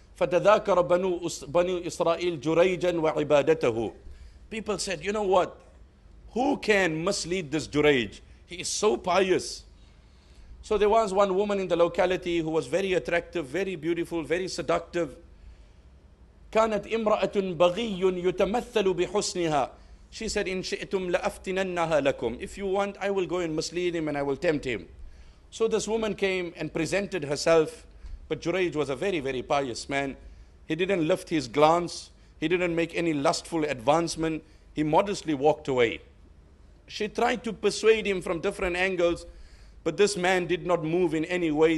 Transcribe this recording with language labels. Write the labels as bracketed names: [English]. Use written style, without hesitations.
[Arabic] فَتَذَاكَرَ بَنُو إِسْرَائِيلَ جُرَيْجًا وَعِبَادَتَهُ. [English] People said, you know what? Who can mislead this Jurayj? He is so pious. So there was one woman in the locality who was very attractive, very beautiful, very seductive. [Arabic] كانت امرأة بغي يتمثل بحسنها. [English] She said, [Arabic] إن شئتم لأفتننها لكم. [English] If you want, I will go and mislead him and I will tempt him. So this woman came and presented herself. But Jurayj was a very, very pious man. He didn't lift his glance. He didn't make any lustful advancement. He modestly walked away. She tried to persuade him from different angles, but this man did not move in any way.